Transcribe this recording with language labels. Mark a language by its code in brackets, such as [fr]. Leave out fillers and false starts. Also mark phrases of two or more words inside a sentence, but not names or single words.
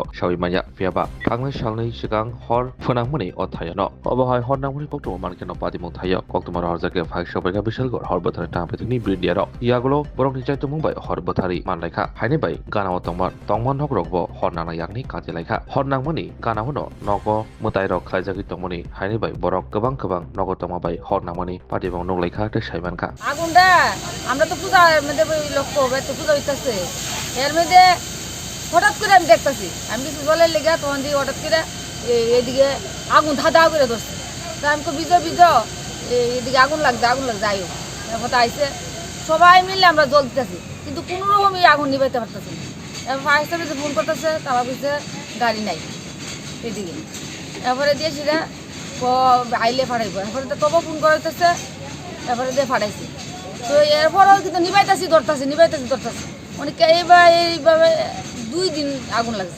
[trp] sawimaya fiaba tangnai salnai sigang hor phunangmani othayano obahai hornangmani kokto mankeno padimung thayo koktomar horjake phai sobaika Bishalgor hor bothari tangpetini brindiaro iagulo borokni chaito mungbai hor bothari manlaikha haini bai gana tongman hokrokbo hornangna yakni kaje laikha hornangmani gana hono nogo mutairok khaijagi tongmani haini bai borok gobang nogo tongmabai hornangmani padimung nonglaikha te saiman [bn] আগুনটা আমরা তো পূজার মধ্যে লক্ষ্য হবে তো পূজা হইতেছে এর মধ্যে হঠাৎ করে আমি দেখতেছি আমি কিছু জলের লেগে তখন দিয়ে হঠাৎ করে এদিকে আগুন ধাঁধা করে ধরছে তা আমি তো বিজয় এদিকে আগুন লাগছে যাই হোক এরপর আইসে সবাই মিলে আমরা জল দিতেছি কিন্তু কোনো রকমই আগুন নিবাইতে পারতেছি না এরপর ফায়ার সার্ভিসে ফোন করতেছে তারা বলছে গাড়ি নাই এদিকে এরপরে দিয়ে সেটা আইলে ফাড়াইব এরপরে তো তবু ফোন করতেছে তারপরে দিয়ে ফাটাইছি তো এরপরও কিন্তু নিবাইতাছি ধরতাছি মানে এইভাবে 2 দিন আগুন লাগছে